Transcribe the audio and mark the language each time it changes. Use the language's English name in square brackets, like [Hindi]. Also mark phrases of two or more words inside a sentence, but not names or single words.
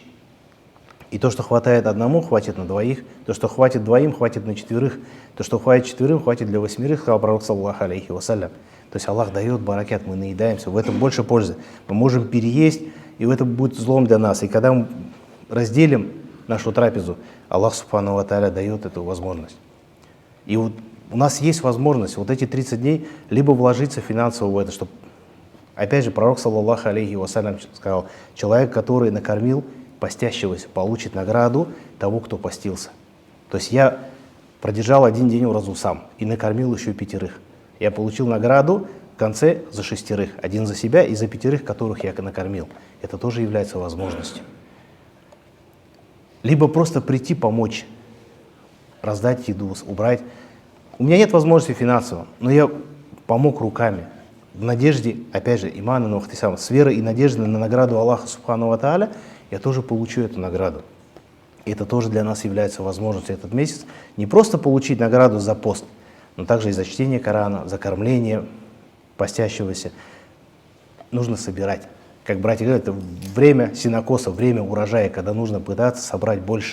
[Russian] И то, что хватает одному, хватит на двоих. То, что хватит двоим, хватит на четверых. То, что хватит четверым, хватит для восьмерых, сказал пророк, [Arabic] صلى الله عليه وسلم. [Russian] То есть Аллах дает баракят, мы наедаемся, в этом больше пользы. Мы можем переесть, и это будет злом для нас. И когда мы разделим нашу трапезу, [Arabic] الله سبحانه وتعالى [Russian] дает эту возможность. И вот у нас есть возможность вот эти 30 дней либо вложиться финансово в это, чтобы, опять же, пророк, [Arabic] صلى الله عليه وسلم, [Russian] сказал, человек, который накормил постящегося, получит награду того, кто постился. То есть я продержал один день уразу сам и накормил еще 5. Я получил награду в конце за 6. Один за себя и за 5, которых я накормил. Это тоже является возможностью. Либо просто прийти помочь, раздать еду, убрать. У меня нет возможности финансово, но я помог руками. В надежде, опять же, [Arabic] إيمانا واحتسابا, [Russian] с верой и надеждой на награду [Arabic] الله سبحانه وتعالى, [Russian] я тоже получу эту награду. И это тоже для нас является возможностью этот месяц не просто получить награду за пост, но также и за чтение Корана, за кормление постящегося. Нужно собирать. Как братья говорят, это время сенокоса, время урожая, когда нужно пытаться собрать больше.